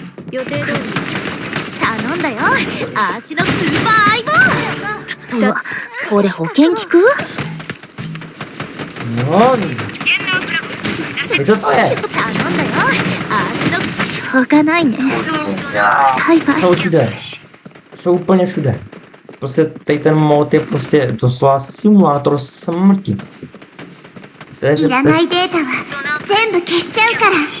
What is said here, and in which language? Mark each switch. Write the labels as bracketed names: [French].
[Japanese] 予定通り頼んだよ足のスーパー相棒うわこれ保険効く Nani? [Czech] Co to je? [Japanese] 頼んだよ足のしょうがないねバイバイ [Czech] Jsou všude. Jsou úplně všude. prostě tady ten mod je prostě doslova simulátor smrti. [Japanese] いらないデータは全部消しちゃうから。